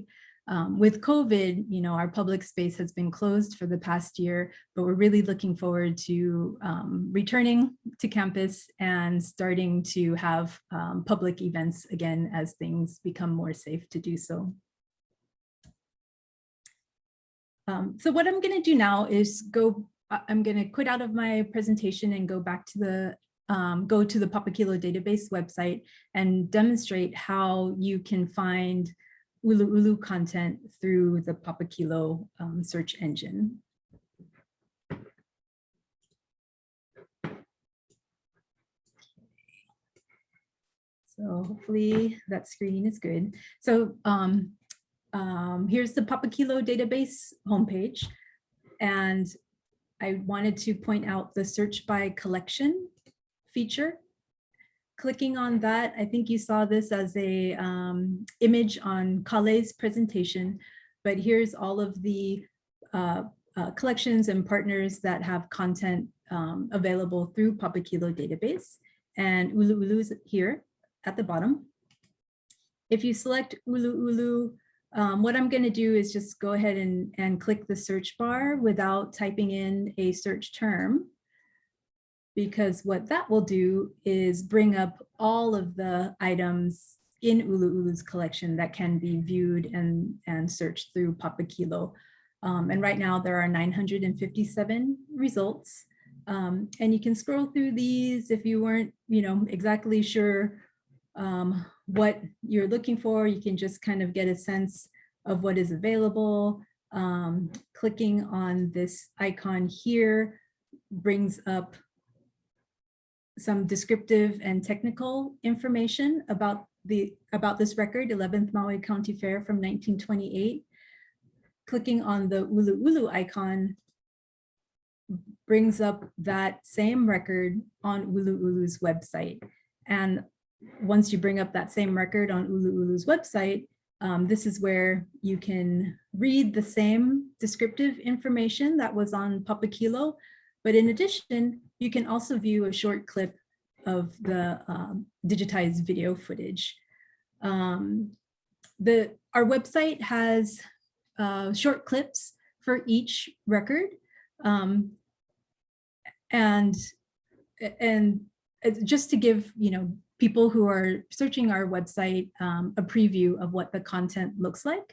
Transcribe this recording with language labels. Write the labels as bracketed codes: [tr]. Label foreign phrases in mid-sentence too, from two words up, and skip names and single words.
[en] With COVID, our public space has been closed for the past year, but we're really looking forward to returning to campus and starting to have public events again as things become more safe to do so. So what I'm going to do now is I'm going to quit out of my presentation and go back to go to the Papakilo Database website and demonstrate how you can find ʻUluʻulu content through the Papakilo search engine. So hopefully that screen is good. So here's the Papakilo Database homepage. And I wanted to point out the search by collection feature. Clicking on that, I think you saw this as a image on Kale's presentation, but here's all of the collections and partners that have content available through Papakilo Database, and ʻUluʻulu is here at the bottom. If you select ʻUluʻulu, what I'm going to do is just go ahead and click the search bar without typing in a search term, because what that will do is bring up all of the items in ʻUluʻulu's collection that can be viewed and searched through Papakilo. And right now there are 957 results. And you can scroll through these if you weren't, exactly sure what you're looking for. You can just kind of get a sense of what is available. Clicking on this icon here brings up some descriptive and technical information about this record, 11th Maui County Fair from 1928. Clicking on the ʻUluʻulu icon brings up that same record on ʻUluʻulu's website. And once you bring up that same record on ʻUluʻulu's website, this is where you can read the same descriptive information that was on Papakilo, but in addition, you can also view a short clip of the digitized video footage. Our website has short clips for each record, and just to give people who are searching our website a preview of what the content looks like.